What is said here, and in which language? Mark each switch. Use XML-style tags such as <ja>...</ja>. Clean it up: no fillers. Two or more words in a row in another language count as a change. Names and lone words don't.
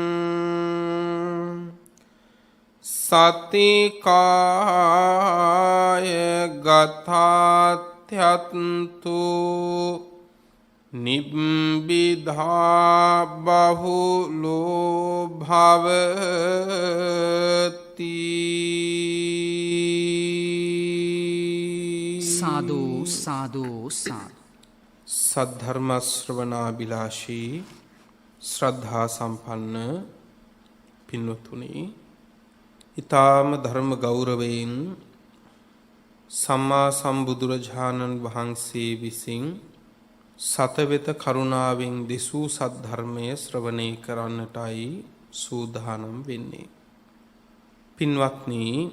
<pi>සතිකාය ගතාත්‍යත්තු නිබ්බිධා බහුලෝ භවති</pi> <si>සාදු සාදු සාදු සද්ධර්ම ශ්‍රවණාබිලාෂී ශ්‍රද්ධා සම්පන්න පින්වතුනි ඊ타ම ධර්ම ගෞරවයෙන් සම්මා සම්බුදුරජාණන් වහන්සේ විසින් සතවෙත කරුණාවෙන් දෙසූ සද්ධර්මය ශ්‍රවණය කරන්නටයි සූදානම් වෙන්නේ.</si>